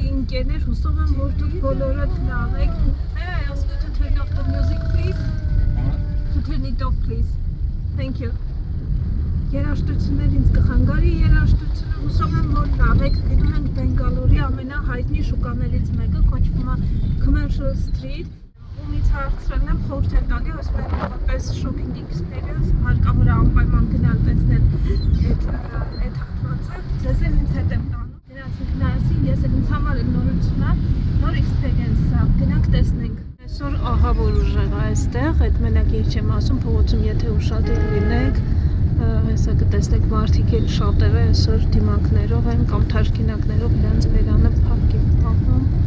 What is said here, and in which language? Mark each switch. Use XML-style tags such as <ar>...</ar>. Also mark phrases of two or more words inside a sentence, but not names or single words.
<hy>ընկերներ, հուսով եմ, որ դուք բոլորը լավ եք։</hy> <en>May I ask you to turn off the music, please? To turn it off, please. Thank you.</en> <hy>Երաժշտություններ ինձ կխանգարի երաժշտությունը, հուսով եմ, որ լավ եք։ Գնում ենք Բենգալորի ամենահայտնի շուկաներից մեկը, կոչվում է Commercial Street։ Ումից հարցրել եմ, խորհուրդ եմ տալի, ասում են, որպես</hy> <en>shopping experience,</en> <hy>հարկավոր է անպայման գնալ տեսնել այդ հատվածը, ձեզ էլ ինձ հետ եմ տանում, գնացինք նայեցին, ես էլ ինձ համար էլ նորություն է, նոր experience է, գնանք տեսնենք։ Այսօր ահա որ ուժեղ է այստեղ, այդ մենակ ես չեմ ասում, փողոցում եթե ուշադիր լինեք, հեսա կտեսնեք մարդիկ էլ շատերը այսօր դիմակներով են կամ թաշկինակներով իրենց բերանը փակ են պահում։</hy>